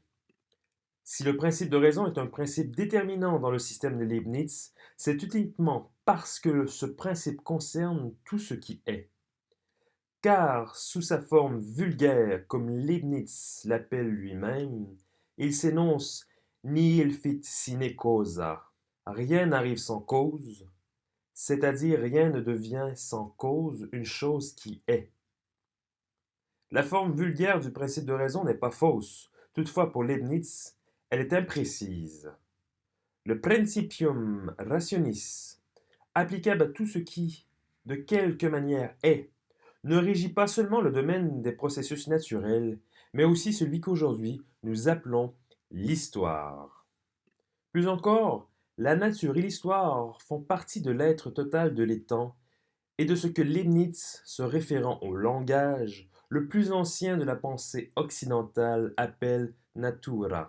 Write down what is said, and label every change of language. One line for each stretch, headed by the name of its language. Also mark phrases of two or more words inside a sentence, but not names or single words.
French: Si le principe de raison est un principe déterminant dans le système de Leibniz, c'est uniquement parce que ce principe concerne tout ce qui est. Car, sous sa forme vulgaire, comme Leibniz l'appelle lui-même, il s'énonce
Latin: nihil fit sine causa.
French: Rien n'arrive sans cause, c'est-à-dire rien ne devient sans cause une chose qui est. La forme vulgaire du principe de raison n'est pas fausse, toutefois pour Leibniz, elle est imprécise. Le
Latin: principium rationis,
French: applicable à tout ce qui, de quelque manière, est, ne régit pas seulement le domaine des processus naturels, mais aussi celui qu'aujourd'hui nous appelons l'histoire. Plus encore, la nature et l'histoire font partie de l'être total de l'étang et de ce que Leibniz, se référant au langage, le plus ancien de la pensée occidentale, appelle natura.